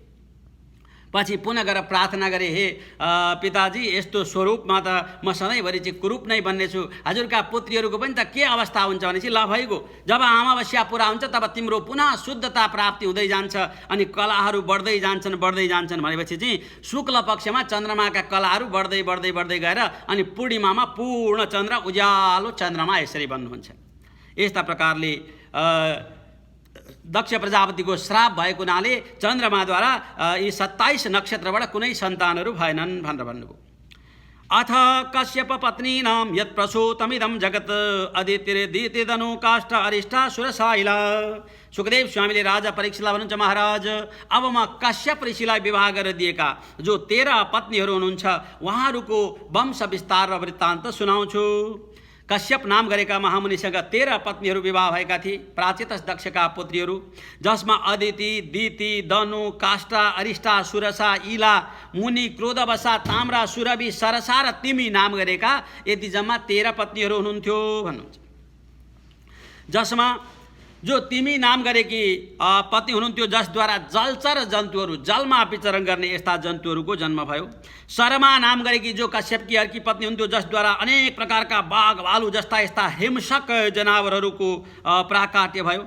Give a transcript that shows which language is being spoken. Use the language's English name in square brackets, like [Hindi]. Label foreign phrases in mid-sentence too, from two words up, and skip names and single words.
[Nepali] पछि पुनः गएर प्रार्थना गरे, हे पिताजी यस्तो स्वरूपमा त म सधैँभरि चाहिँ कुरूप नै बन्नेछु, हजुरका पुत्रीहरूको पनि त के अवस्था हुन्छ भनेपछि ल भइगयो, जब अमावस्या पुरा हुन्छ तब तिम्रो पुनः शुद्धता प्राप्ति हुँदै जान्छ अनि कलाहरू बढ्दै जान्छन् भनेपछि चाहिँ शुक्ल पक्षमा चन्द्रमाका कलाहरू बढ्दै गएर अनि पूर्णिमामा पूर्ण चन्द्र, उज्यालो चन्द्रमा यसरी बन्नुहुन्छ। यस्ता प्रकारले दक्ष प्रजापतिको श्राप भएको हुनाले चन्द्रमाद्वारा यी 27 नक्षत्रबाट कुनै सन्तानहरू भएनन् भनेर भन्नुभयो। [Sanskrit] अथ कश्यप पत्नीनां यत् प्रसूतमिदं जगत् अदितिर्दितिदनु काष्ठ अरिष्टा सुरसाइला। [Nepali] सुखदेव स्वामीले राजा परीक्षितलाई भन्नुहुन्छ, महाराज अब म कश्यप ऋषिलाई विवाह गरेर दिएका जो 13 पत्नीहरू हुनुहुन्छ उहाँहरूको वंश विस्तार र वृत्तान्त सुनाउँछु। कश्यप नाम गरेका महामुनिसँग 13 पत्नीहरू विवाह भएका थिए, प्राचीतस दक्षका पुत्रीहरू, जसमा अदिति, दिति, दनु, काष्ठा, अरिष्टा, सुरसा, इला, मुनि, क्रोधवसा, ताम्रा, सुरभि, सरसा र तिमी नाम गरेका यति जम्मा 13 पत्नीहरू हुनुहुन्थ्यो भन्नुहुन्छ। जसमा जो तिमी नाम गरेकी पत्नी हुनुहुन्थ्यो, जसद्वारा जलचर जन्तुहरू, जलमा विचरण गर्ने यस्ता जन्तुहरूको जन्म भयो। शर्मा नाम गरेकी जो कश्यपकी अर्की पत्नी हुन्थ्यो, जसद्वारा अनेक प्रकारका बाघ, भालु जस्ता यस्ता हिंसक जनावरहरूको प्राकाट्य भयो।